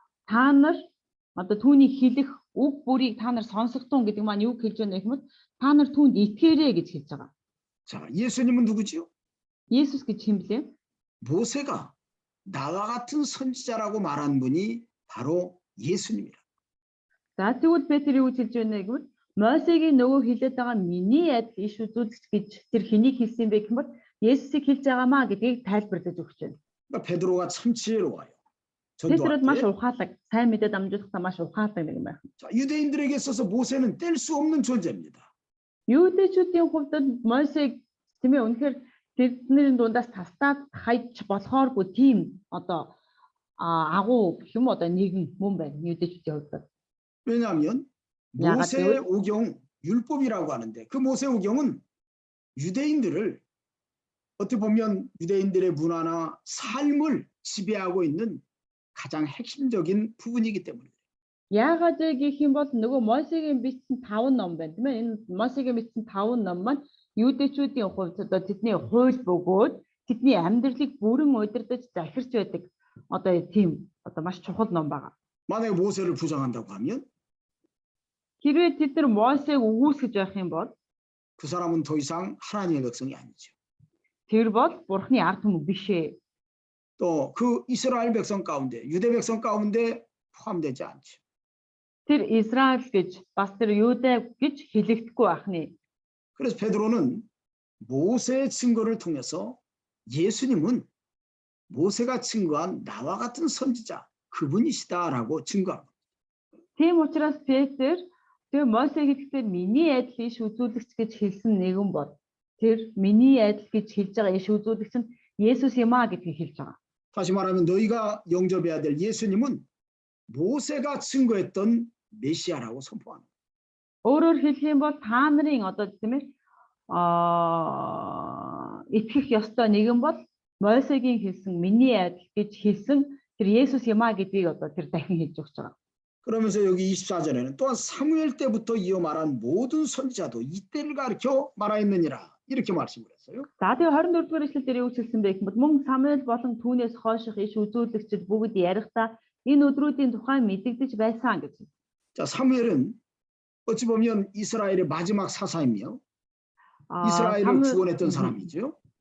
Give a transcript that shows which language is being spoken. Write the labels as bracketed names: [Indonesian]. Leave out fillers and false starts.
[Mongolian] Та нар одоо түүний хэлэх үг бүрийг та нар сонсогтун гэдэг маань юу хэлж байна гэхмэл та нар түүнд итгээрэй гэж хэлж байгаа. [Korean] 자, 예수님은 누구지요? [Mongolian] Есүс гэж хэм блэ? [Korean] 모세가 나와 같은 선지자라고 말한 분이 바로 예수님이라. [Mongolian] За тэгвэл Петр юу гэж хэлж байна гэвэл Мосегийн нөгөө хэлээд байгаа миний адил иш үзүүлэгч гэж тэр хэнийг хэлсэн бэ гэхмэл Есүсийг хэлж байгаамаа гэдгийг тайлбарлаж өгч байна. [Korean] 그러니까 베드로가 참 지혜로워요. [Mongolian] Петрод маш [Korean] 전도할 때. [Mongolian] ухаалаг, сайн мэдээд амжуулахдаа маш ухаалаг нэг юм байна. [Korean] 자, 유대인들에게 있어서 모세는 뗄 수 없는 존재입니다. [Mongolian] Юудэчүүдийн хувьд Мосег тийм ээ үнэхээр тэдний дундаас тастаад хайж болохооргүй тийм одоо агуу гэх юм одоо нэгэн мөн байна юудэчүүдийн хувьд. [Korean] 왜냐하면 모세 오경 율법이라고 하는데 그 모세 오경은 유대인들을 어떻게 보면 유대인들의 문화나 삶을 지배하고 있는 가장 핵심적인 부분이기 때문에. [Mongolian] Яагаад гэх юм бол нөгөө Мосегийн бичсэн 5 ном байна тийм ээ. Энэ Мосегийн бичсэн 5 ном маань юудэчүүдийн хувьд одоо тэдний хууль бөгөөд тэдний амьдралыг бүрэн удирдах захирч байдаг одоо тийм одоо маш чухал ном байгаа. [Korean] 만약에 모세를 부정한다고 하면 [Mongolian] Хэрвээ тэд нар Мосег үгүйсгэж байх юм бол [Korean] 그 사람은 더 이상 하나님의 백성이 아니죠. [Mongolian] тэр бол Бурхны ард түмэн биш ээ. [Korean] 또 그 이스라엘 백성 가운데 유대 백성 가운데 포함되지 않죠. [Mongolian] Тэр Израиль гэж бас тэр Юудэ гэж хэлэгдэхгүй ахны. [Korean] 그래서 베드로는 모세의 증거를 통해서 예수님은 모세가 증거한 나와 같은 선지자 그분이시다라고 증거합니다. [Mongolian] Тийм учраас Петр тэр Мосе хэлэхдээ миний адил иш үзүүлэгч гэж хэлсэн нэгэн бол тэр миний адил гэж хэлж байгаа иш үзүүлэгч нь Есүс юм а гэдгийг хэлж байгаа. [Korean] 다시 말하면 너희가 영접해야 될 예수님은 모세가 증거했던 메시아라고 선포합니다. [Mongolian] Өөрөөр хэлэх юм бол та нарын одоо тийм ээ итгэх ёстой нэгэн бол Мойсегийн хэлсэн миний адил гэж хэлсэн тэр Есүс юм а гэдгийг одоо тэр дахин хэлж өгч байгаа. [Korean] 그러면서 여기 24절에는 또한 사무엘 때부터 이어 말한 모든 선지자도 이때를 가르쳐 말하였느니라 이렇게 말씀을 했어요. [Mongolian] За тэгээ 24 дугаар эшлэл дээр юу хэлсэн бэ гэвэл мөн Самуэль болон түүнээс хойших иш үзүүлэгчид бүгд ярихдаа энэ өдрүүдийн тухай мэдэгдэж байсан гэж. [Korean] 자, 사무엘은 어찌 보면 이스라엘의 마지막 사사이며 이스라엘을 구원했던 사람이죠.